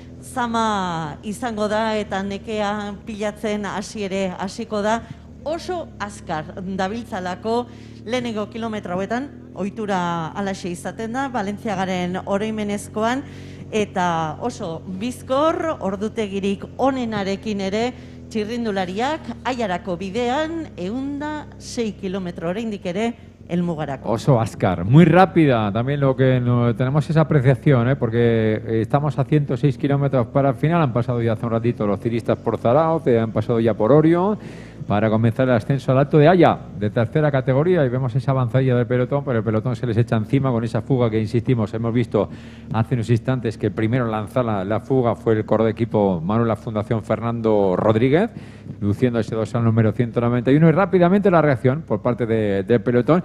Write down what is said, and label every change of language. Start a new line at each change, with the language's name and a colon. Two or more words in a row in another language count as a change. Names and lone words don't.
Basque: zama izango da eta nekea pilatzen hasiko da, oso azkar dabiltzalako lehenengo kilometro hauetan, ohitura alaxe izaten da, Balentziagaren oroimenezkoan, eta oso bizkor, ordutegirik onenarekin ere, txirrindulariak Aiarako bidean 106 kilometro oraindik ere helmugarako. Oso azkar,
Spanish: muy rápida también lo que tenemos esa apreciación, porque estamos a 106 kilómetros para el final, han pasado ya hace un ratito los ciristas por Zarauz, han pasado ya por Orio, para comenzar el ascenso al Alto de Haya, de tercera categoría, y vemos esa avanzadilla del pelotón, pero el pelotón se les echa encima con esa fuga que, insistimos, hemos visto hace unos instantes que el primero en lanzar la fuga fue el corredor de equipo Manuel La Fundación Fernando Rodríguez, luciendo ese dorsal número 191, y rápidamente la reacción por parte del pelotón.